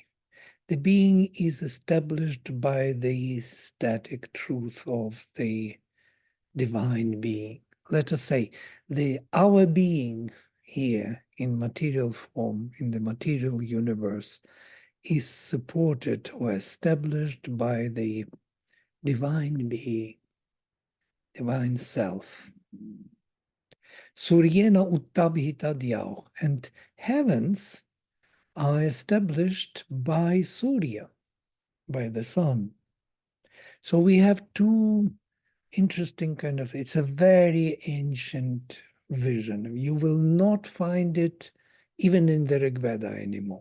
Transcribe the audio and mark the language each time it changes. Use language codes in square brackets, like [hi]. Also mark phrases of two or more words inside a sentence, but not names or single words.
[en] The being is established by the static truth of the divine being. Let us say our being here in material form, in the material universe, is supported or established by the divine being, divine self. [sa] Suryena uttabhita dyauh, [en] and heavens are established by Surya, by the sun. So we have two interesting it's a very ancient vision. You will not find it even in the Rig Veda anymore.